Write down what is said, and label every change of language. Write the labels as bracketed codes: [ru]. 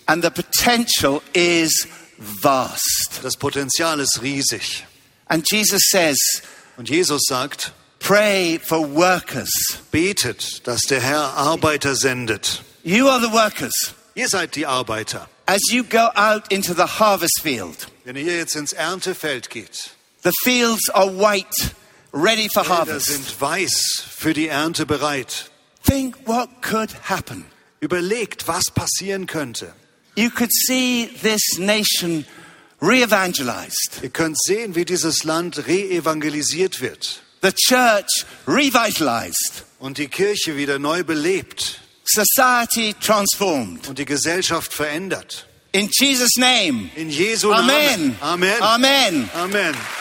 [en] And the potential is vast. [de] Das Potenzial ist riesig. [en] And Jesus says, [de] und Jesus sagt, [en] pray for workers. [de] Betet, dass der Herr Arbeiter sendet. [en] You are the workers. [de] Ihr seid die Arbeiter. [en] As you go out into the harvest field. [de] Wenn ihr jetzt ins Erntefeld geht. [en] The fields are white, ready for harvest. [de] Die Felder sind weiß für die Ernte bereit. [en] Think what could happen. [de] Überlegt, was passieren könnte. [en] You could see this nation re-evangelized. [de] Ihr könnt sehen, wie dieses Land re-evangelisiert wird. [en] The church revitalized. [de] Und die Kirche wieder neu belebt. [en] Society transformed. [de] Und die Gesellschaft verändert. [en] In Jesus' name. [de] In Jesu Namen. Amen. Amen. Amen. Amen.